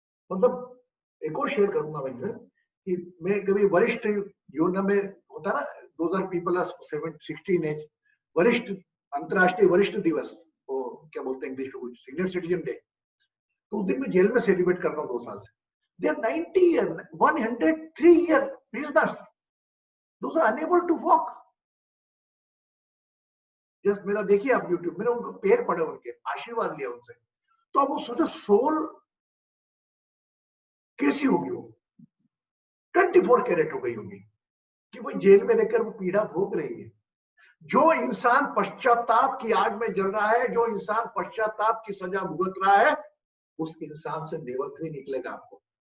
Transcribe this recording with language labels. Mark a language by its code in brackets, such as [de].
[hi] मतलब एक और शेयर करूंगा मैं कि मैं कभी वरिष्ठ योजना में होता ना, [en] 2000 people are 16 age, [hi] वरिष्ठ अंतरराष्ट्रीय वरिष्ठ दिवस, वो क्या बोलते हैं इंग्लिश में, [en] senior citizen day, [hi] तो उस दिन मैं जेल में सेलिब्रेट करता हूँ 2 साल से। [en] They are 90 year 103 year prisoners, those are unable to walk। [hi] Just मेरा देखिए आप यूट्यूब, मैंने उनको पैर पड़े, उनके आशीर्वाद लिया उनसे, तो अब वो सोचो सोल कैसी होगी, वो 24 कैरेट हो गई होगी कि वो जेल में रहकर वो पीड़ा भोग रही है। जो इंसान पश्चाताप की आग में जल रहा है, जो इंसान पश्चाताप की सजा भुगत रहा है, उस इंसान से देवत्व निकलेगा आपको।